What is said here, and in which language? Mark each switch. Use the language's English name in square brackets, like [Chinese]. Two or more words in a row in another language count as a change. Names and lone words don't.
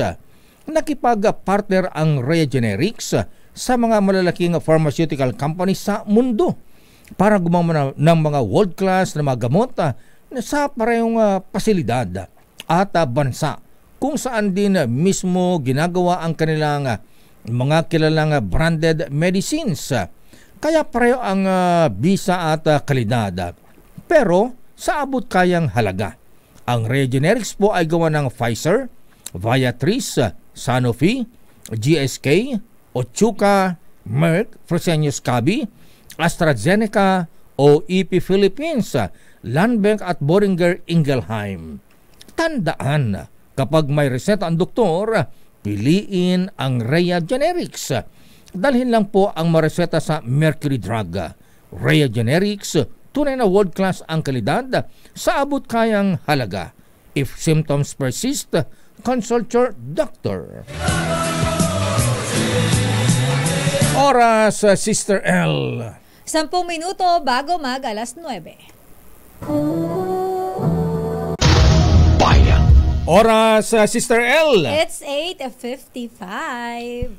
[Filipino] Nakipag-partner ang Rhea Generics sa mga malalaking [English] pharmaceutical companies [Filipino] sa mundo para gumawa ng mga world-class na mga gamot sa parehong pasilidad at bansa kung saan din mismo ginagawa ang kanilang mga kilalang [English] branded medicines. [Filipino] Kaya pareho ang bisa at kalidad. Pero sa abot kayang halaga. Ang Rhea Generics po ay gawa ng Pfizer, Viatris, Sanofi, GSK, Otsuka, Merck, Fresenius Kabi, AstraZeneca o EP Philippines, Landbank at Boehringer Ingelheim. Tandaan, kapag may reseta ang doktor, piliin ang Rhea Generics. Dalhin lang po ang mareseta sa Mercury Drug. Rhea Generics, tunay na world-class ang kalidad sa abot kayang halaga. [English] If symptoms persist, consult your doctor. [Filipino] Oras, Sister L. 10 minuto bago mag alas 9. Oras, Sister L. [English] It's 8:55.